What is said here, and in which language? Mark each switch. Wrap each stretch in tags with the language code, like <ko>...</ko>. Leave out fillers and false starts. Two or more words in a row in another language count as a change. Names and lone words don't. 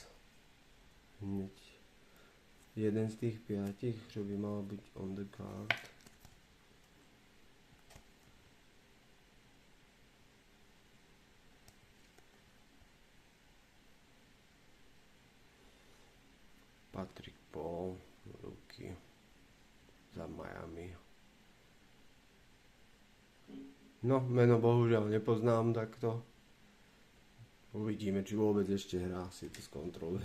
<sk>Hneď jeden z tých 5, čo by mal byť</sk> <en>on the card.</en> <sk>Patrick Paul, ruky za Miami. No, meno bohužiaľ nepoznám takto. Uvidíme, či vôbec ešte hrá, si to skontrolujem.</sk>